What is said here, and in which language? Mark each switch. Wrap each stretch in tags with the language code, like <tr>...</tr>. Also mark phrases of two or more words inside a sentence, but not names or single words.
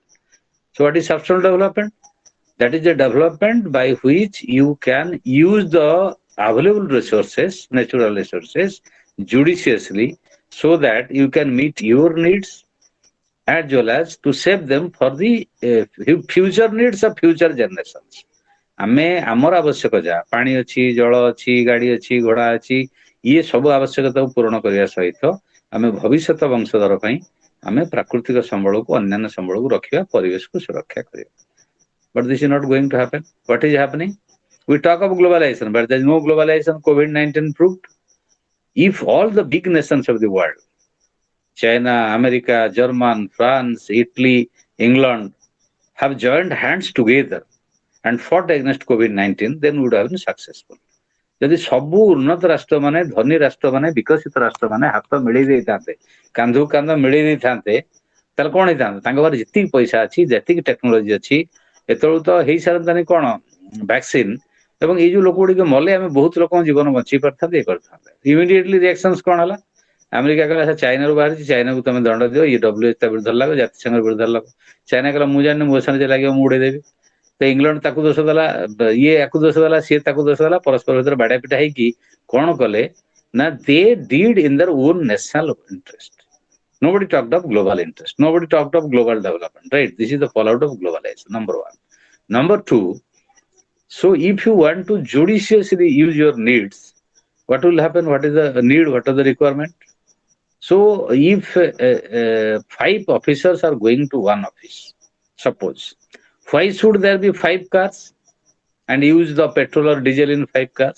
<en>So what is substantial development? That is the development by which you can use the available resources, natural resources, judiciously, so that you can meet your needs as well as to save them for the future needs of future generations.</en> <or>ଆମେ ଆମର ଆବଶ୍ୟକ ଯାହା ପାଣି ଅଛି, ଜଳ ଅଛି, ଗାଡି ଅଛି, ଘୋଡା ଅଛି, ଇଏ ସବୁ ଆବଶ୍ୟକତାକୁ ପୂରଣ କରିବା ସହିତ ଆମେ ଭବିଷ୍ୟତ ବଂଶଧର ପାଇଁ ଆମେ ପ୍ରାକୃତିକ ସମ୍ବଳକୁ, ଅନ୍ୟାନ୍ୟ ସମ୍ବଳକୁ ରଖିବା, ପରିବେଶକୁ ସୁରକ୍ଷା କରିବା.</or> <en>But this is not going to happen. What is happening? We talk of globalization, but there is no globalization. COVID-19 proved. If all the big nations of the world, China, America, German, France, Italy, England, have joined hands together and fought against COVID-19, then we would have been successful.</en> <or>ଯଦି ସବୁ ଉନ୍ନତ ରାଷ୍ଟ୍ରମାନେ, ଧନୀ ରାଷ୍ଟ୍ରମାନେ, ବିକଶିତ ରାଷ୍ଟ୍ରମାନେ ହାତ ମିଳେଇ ଦେଇଥାନ୍ତେ, କାନ୍ଧକୁ କାନ୍ଧ ମିଳେଇ ଦେଇଥାନ୍ତେ, ତାହେଲେ କଣ ହେଇଥାନ୍ତା? ତାଙ୍କ ପାଖରେ ଯେତିକି ପଇସା ଅଛି, ଯେତିକି ଟେକ୍ନୋଲୋଜି ଅଛି, ଏତେବେଳକୁ ତ ହେଇସାରନ୍ତାନି କଣ ଭ୍ୟାକ୍ସିନ, ଏବଂ ଏଇ ଯୋଉ ଲୋକ ଗୁଡିକ ମଲେ ଆମେ ବହୁତ ଲୋକଙ୍କ ଜୀବନ ବଞ୍ଚେଇ ପାରିଥାନ୍ତେ, ଇଏ କରିଥାନ୍ତେ।</or> <en>immediately reactions</en> <or>କଣ ହେଲା? ଆମେରିକା କହିଲା ଚାଇନାରୁ ବାହାରିଛି, ଚାଇନାକୁ ତମେ ଦଣ୍ଡ ଦିଅ, ଇଏ WH ତା ବିରୁଦ୍ଧରେ ଲାଗ, ଜାତିସଂଘ ବିରୁଦ୍ଧରେ ଲାଗ। ଚାଇନା କହିଲା ମୁଁ ଜାଣିନି, ମୋ ସାଙ୍ଗରେ ଯେ ଲାଗିବ ମୁଁ ଉଡେଇଦେବି। ତ ଇଂଲଣ୍ଡ ତାକୁ ଦୋଷ ଦେଲା, ଇଏ ୟାକୁ ଦୋଷ ଦେଲା, ସିଏ ତାକୁ ଦୋଷ ଦେଲା, ପରସ୍ପର ଭିତରେ ବାଡା ପିଟା ହେଇକି କଣ କଲେ ନା</or> <en>they did in their own national interest. Nobody talked of global interest. Nobody talked of global development. Right? This is the fallout of globalization. Number one. Number two. So if you want to judiciously use your needs, what will happen? What is the need? What are the requirement? So if 5 officers are going to one office, suppose, why should there be 5 cars and use the petrol or diesel in 5 cars?</en>